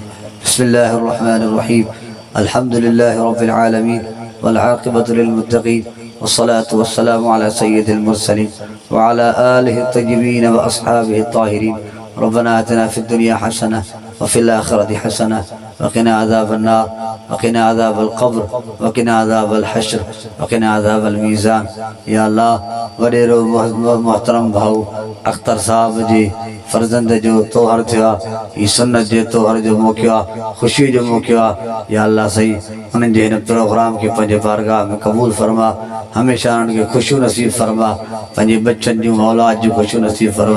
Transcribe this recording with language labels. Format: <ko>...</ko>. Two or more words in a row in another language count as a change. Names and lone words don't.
<ar>بسم الله الرحمن الرحيم الحمد لله رب العالمين والعاقبة للمتقين والصلاة والسلام على سيد المرسلين وعلى آله الطيبين وأصحابه الطاهرين. ربنا آتنا في الدنيا حسنة وفي الآخرة حسنة وقنا عذاب النار وقنا عذاب القبر وقنا عذاب الحشر وقنا عذاب الميزان.</ar> <sd>या अल्लाह वडेरो मोहतरम भाऊ अख्तर साहब जी फर्जंद जो तोहर थियो, ई सुन्नत जे तोहर जो मौक़ो आहे, ख़ुशी जो मौक़ो आहे। या अल्लाह सही उन्हनि जे हिन प्रोग्राम खे पंहिंजे बारगाह में क़बूल फरमा, हमेशह उन्हनि खे ख़ुशियूं नसीब फरमा, पंहिंजे बच्चनि जूं औलाद जूं ख़ुशियूं नसीब फरमा।</sd>